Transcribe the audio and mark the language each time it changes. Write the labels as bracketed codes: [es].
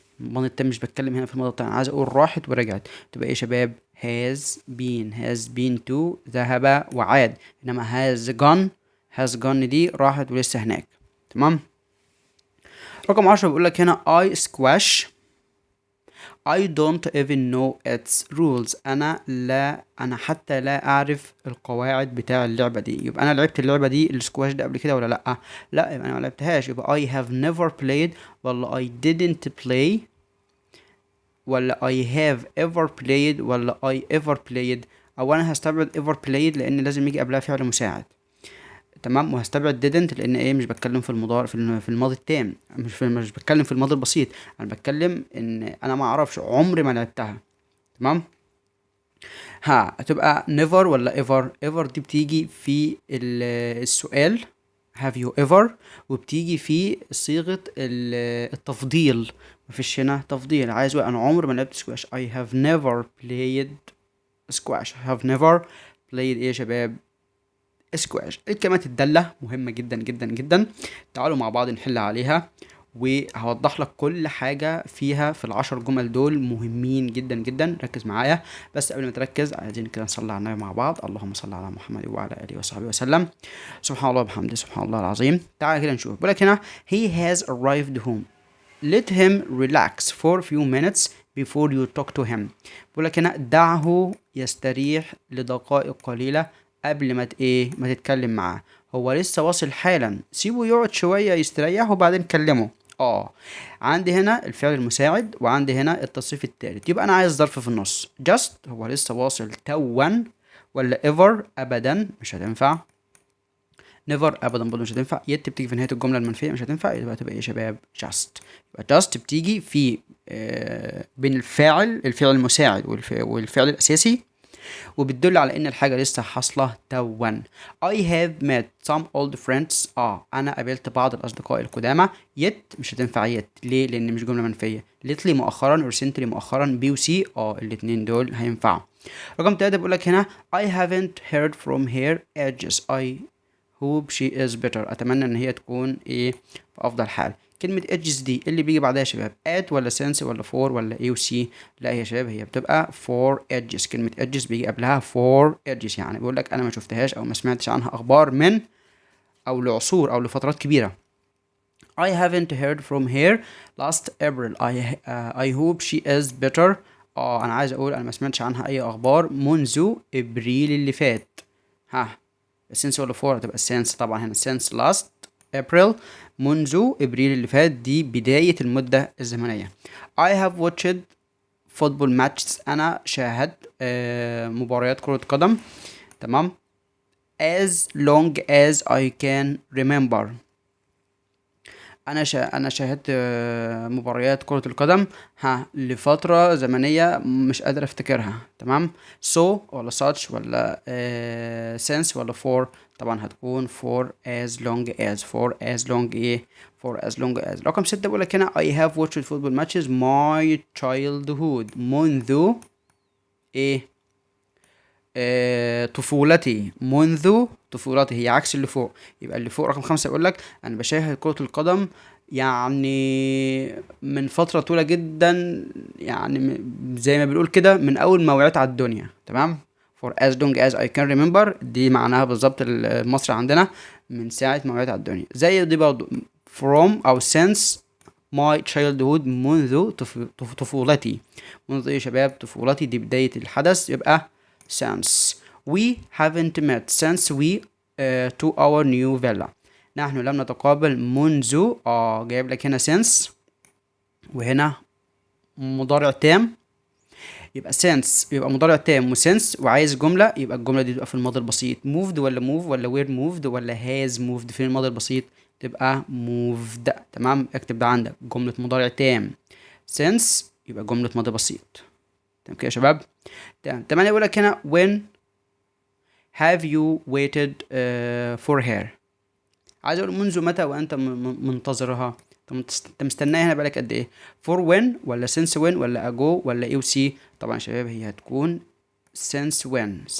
[ar] الماضي التام مش بتكلم هنا في الماضي التام، عايز اقول راحت ورجعت تبقى ايه يا شباب؟ [en] has been to [ar] ذهب وعاد. انما [en] has gone [ar] دي راحت ولسه هناك. تمام. رقم 10 بيقول لك هنا [en] I squash I don't even know its rules. [ar] أنا حتى لا أعرف القواعد بتاع اللعبة دي. يبقى أنا لعبت اللعبة دي السكواش ده قبل كده ولا لأ؟ لأ، يبقى أنا ما لعبتهاش. [en] يبقى I have never played ولا I didn't play ولا I have ever played ولا I ever played. [ar] أو أنا هستبعد [en] ever played [ar] لأن لازم يجي قبلها فعل مساعد. تمام. وهستبعد didn't لان ايه مش بتكلم في المضارع في الماضي التام، مش بتكلم في الماضي البسيط، انا بتكلم ان انا ما اعرفش عمري ما لعبتها. تمام. هتبقى never ولا ever دي بتيجي في السؤال [en] have you ever، [ar] وبتيجي في صيغة التفضيل. مفيش هنا تفضيل. عايز انا عمري ما لعبت سكواش. [en] I have never played squash. I have never played [ar] ايه يا شباب؟ سكواش. الكلمات الدالة مهمة جدا جدا جدا. تعالوا مع بعض نحل عليها، وهوضح لك كل حاجة فيها في ال10 جمل دول مهمين جدا جدا. ركز معايا. بس قبل ما تركز عايزين كده نصلي على النبي مع بعض. اللهم صل على محمد وعلى آله وصحبه وسلم. سبحان الله وبحمده سبحان الله العظيم. تعال كده نشوف. بقول لك هنا [en] he has arrived home. let him relax for a few minutes before you talk to him. [ar] بقول لك هنا دعه يستريح لدقائق قليلة قبل ما تتكلم معاه. هو لسه واصل حالا، سيبه يقعد شوية يستريح وبعدين كلمه. عندي هنا الفعل المساعد وعندي هنا التصريف الثالث، يبقى انا عايز ظرف في النص. just هو لسه واصل توا، ولا ever ابدا مش هتنفع، never ابدا برضه مش هتنفع، yet بتيجي في نهاية الجملة المنفية مش هتنفع. يبقى تبقى ايه يا شباب؟ just. يبقى just بتيجي في بين الفعل المساعد والفعل الاساسي، وبتدل على ان الحاجة لسه حاصلة توا. [en] I have met some old friends. [ar] انا قابلت بعض الاصدقاء القدامى. yet مش هتنفع yet. ليه؟ لان مش جملة منفية. lately مؤخرا recently مؤخرا B و C الاتنين دول هينفعوا. رقم 3 بيقول لك هنا [en] I haven't heard from her ages. I hope she is better. [ar] اتمنى ان هي تكون في افضل حال. كلمة edges دي اللي بيجي بعدها يا شباب at ولا since ولا for ولا a و c؟ لا يا شباب، هي بتبقى [en] for edges. [ar] كلمة edges بيجي قبلها [en] for edges، [ar] يعني بيقول لك انا ما شفتهاش او ما سمعتش عنها اخبار من او لعصور او لفترات كبيرة. [en] I haven't heard from her last April. I hope she is better. [ar] انا عايز اقول انا ما سمعتش عنها اي اخبار منذ ابريل اللي فات. since ولا for؟ هتبقى since طبعا هنا [en] since last April [ar] منذ ابريل اللي فات، دي بداية المدة الزمنية. [en] I have watched football matches، [ar] انا شاهدت مباريات كرة قدم، تمام، [en] as long as I can remember. [ar] انا شاهدت مباريات كرة القدم لفترة زمنية مش قادر افتكرها، تمام. [en] so ولا such ولا since ولا for، [ar] طبعا هتكون [en] for as long as، for as long ايه، for as long as. [ar] رقم 6 بقولك هنا [en] I have watched football matches my childhood، [ar] منذ ايه، طفولتي، منذ طفولتي، هي عكس اللي فوق. يبقى اللي فوق رقم 5 يقول لك انا بشاهد كرة القدم يعني من فترة طويلة جدا، يعني زي ما بنقول كده من اول ما وعيت على الدنيا، تمام. [en] for as long as I can remember [ar] دي معناها بالظبط المصري عندنا من ساعة ما وعيت على الدنيا. زي دي برضو from او [en] since my childhood، [ar] منذ طفولتي. منذ ايه يا شباب؟ طفولتي، دي بداية الحدث، يبقى since. [en] We haven't met since we to our new villa. [ar] نحن لم نتقابل منذ جايب لك هنا since وهنا مضارع تام، يبقى since يبقى مضارع تام وsince، وعايز جملة، يبقى الجملة دي تبقى في الماضي البسيط moved ولا move ولا [en] were moved [ar] ولا [en] has moved. [ar] في الماضي البسيط تبقى moved، تمام. اكتب ده عندك جملة مضارع تام since، يبقى جملة ماضي بسيط، تمام كده يا شباب. تمام. [en] 8 يقول لك هنا when have you waited for her. [ar] عايز اقول منذ متى وانت منتظرها. طب انت مستناها هنا بقالك قد ايه؟ [en] for when [ar] ولا [en] since when [ar] ولا ago ولا ايه وسي؟ طبعا يا شباب هي هتكون since when.